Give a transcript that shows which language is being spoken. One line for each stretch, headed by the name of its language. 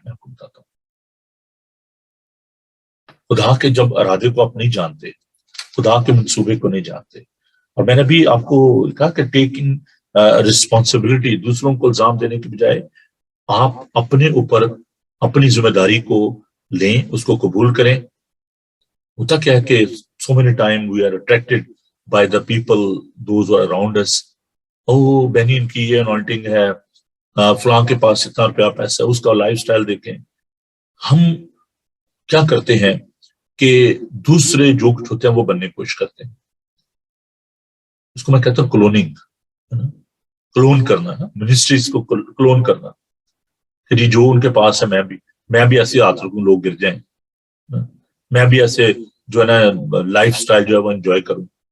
Urdu: میں آپ کو بتاتا ہوں، خدا کے جب ارادے کو آپ نہیں جانتے، خدا کے منصوبے کو نہیں جانتے. اور میں نے بھی آپ کو کہا کہ ٹیکنگ ریسپانسبلٹی، دوسروں کو الزام دینے کی بجائے آپ اپنے اوپر اپنی ذمہ داری کو لیں، اس کو قبول کریں. ہوتا کیا ہے کہ
English: so many time we are attracted by the people those who are around us.
Urdu: بہنی ان کی یہ انوائنٹنگ ہے، فلاں کے پاس اتنا روپیہ پیسہ، اس کا لائف سٹائل دیکھیں. ہم کیا کرتے ہیں کہ دوسرے جو کچھ ہوتے ہیں وہ بننے کی کوشش کرتے ہیں. اس کو میں کہتا ہوں کلوننگ، کلون کرنا، منسٹریز کو کلون کرنا کہ جی جو ان کے پاس ہے میں بھی ایسے ہاتھ رکھوں لوگ گر جائیں، میں بھی ایسے جو ہے نا لائف سٹائل جو ہے وہ انجوائے کروں.